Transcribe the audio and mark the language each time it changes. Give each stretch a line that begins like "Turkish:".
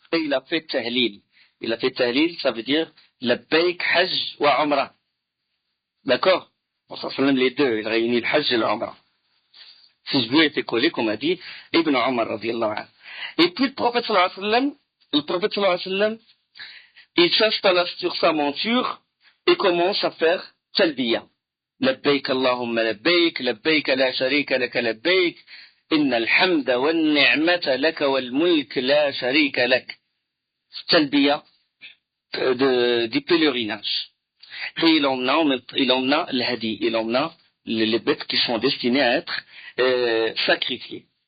French: Et il a fait tahlil. Il a fait tahlil, ça veut dire
Arabic: labbaik hajj wa umrah.
French: D'accord? Les deux, il réunit le hajj et l'umrah. Ses cheveux étaient collés, comme a dit Ibn Omar radiallahu anhu. Et puis le prophète sallallahu alayhi wa sallam, il s'installe sur sa monture et commence à faire talbiya.
Arabic: لبيك اللهم لبيك لبيك لا شريك لك لبيك إن الحمد والنعمة لك والملك لا شريك لك.
French: Talbiya du pèlerinage. Et il emmena le hadi, il emmena les bêtes qui sont destinées à être sacrifiées.